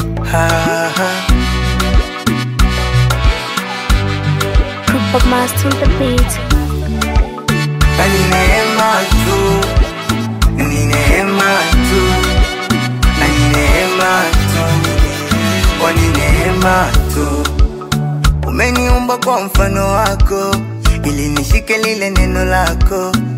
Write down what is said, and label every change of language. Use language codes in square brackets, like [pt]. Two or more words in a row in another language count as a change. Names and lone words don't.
[en] Ha, ha. Group of Mars to the beat. [sw] Na ni neema tu, ni neema tu, na ni neema tu, oh, ni neema tu. Umeniumba kwa mfano wako, ili nishike lile neno lako.